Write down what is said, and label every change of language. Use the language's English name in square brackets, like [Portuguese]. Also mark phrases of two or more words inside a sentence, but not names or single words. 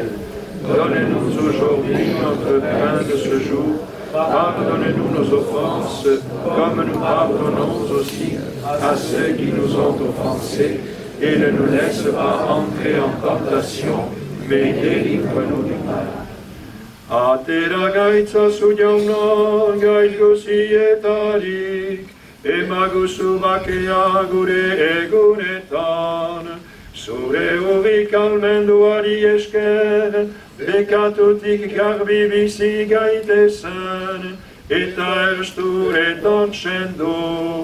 [French] Donne-nous aujourd'hui notre pain de ce jour. Pardonne-nous nos offenses, comme nous pardonnons aussi à ceux qui nous ont offensés. Et ne nous laisse pas entrer en tentation, mais délivre-nous du mal. [Basque] Atera gaitza zu jauna, gaitz guzietarik, emaguzu bakea gure egunetan. Zure urrik almenduari esker, bekatutik garbi bizi gaitezen, eta ersturetan sendu.